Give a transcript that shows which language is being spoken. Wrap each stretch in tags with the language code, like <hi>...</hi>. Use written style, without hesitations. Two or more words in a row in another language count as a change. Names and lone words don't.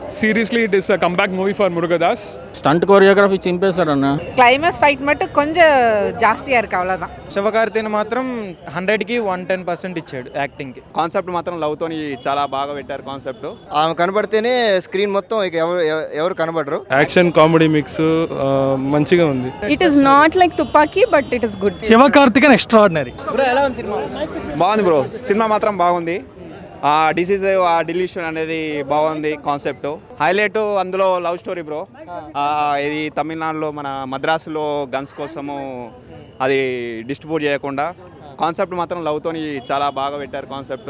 <en>Seriously, it is a comeback movie for Murugadas. stunt choreography</en> <te>చింపేశారన్న.</te> <en>climax fight</en> <ta>மட்டும் கொஞ்சம் ஜாஸ்தியாக இருக்குது அவ்வளோதான்.</ta> <te>శివకార్తిని మాత్రం 100కి 110% ఇచ్చాడు యాక్టింగ్కి. కాన్సెప్ట్ మాత్రం లవ్తోని చాలా బాగా పెట్టారు కాన్సెప్ట్. ఆమె కనబడితేనే స్క్రీన్ మొత్తం ఇక ఎవరు కనబడరు.</te> <en>action comedy mix</en> <te>మంచిగా ఉంది.</te> <en>It is not like Tupaki, but it is good.</en> <te>శివకార్తికేయన్ ఎక్స్ట్రాఆర్డినరీ. బాగుంది బ్రో, సినిమా మాత్రం బాగుంది. ఆ డిసీజ్ ఆ డిలీషన్ అనేది బాగుంది కాన్సెప్ట్. హైలైట్ అందులో</te> <en>love story</en> <te>బ్రో. ఇది తమిళనాడులో మన మద్రాసులో గన్స్ కోసము అది డిస్ట్రిబ్యూట్ చేయకుండా కాన్సెప్ట్ మాత్రం లవ్తోని చాలా బాగా పెట్టారు కాన్సెప్ట్.</te>